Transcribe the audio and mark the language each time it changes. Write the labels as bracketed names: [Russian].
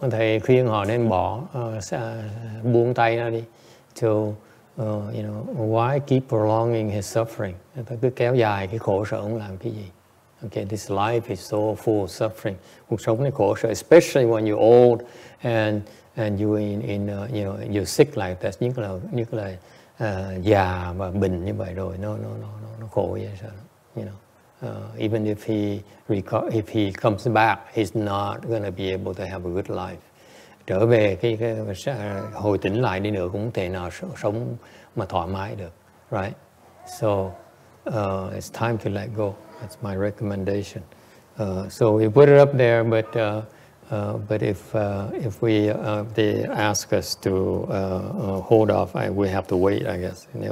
[Vietnamese] Thầy khuyên họ nên bỏ, buông tay ra đi. [English] So, you know, why keep prolonging his suffering? [Vietnamese] Cứ kéo dài cái khổ sở ông làm cái gì? [English] Okay, this life is so full of suffering. [Vietnamese] Cuộc sống này khổ sở, [English] especially when you're old and you you know, you're sick like that. [Vietnamese] Nhất là già và bệnh như vậy rồi, nó khổ vậy sao? [English] You know. Even if he comes back, he's not going to be able to have a good life. [Vietnamese] Trở về cái hồi tỉnh lại đi nữa cũng không thể nào sống mà thoải mái được, right? [English] So it's time to let go. That's my recommendation. So we put it up there, but if they ask us to hold off, we have to wait, I guess.